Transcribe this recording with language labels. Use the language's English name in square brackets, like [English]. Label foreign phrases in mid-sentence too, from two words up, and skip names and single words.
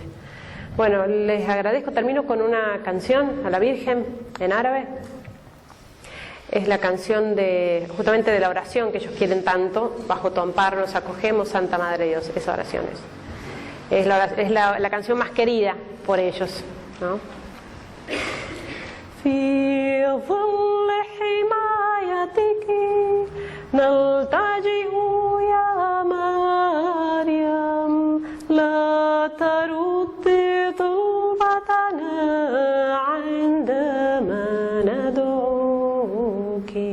[Spanish] Bueno, les agradezco, termino con una canción a la Virgen en árabe. Es la canción justamente de la oración que ellos quieren tanto, bajo tu amparo nos acogemos, Santa Madre de Dios, esa oración es la canción más querida por ellos, ¿no? [Arabic] في ظل حمايتك نلتجئ يا مريم لا تردي طلبتنا عندما ندعوك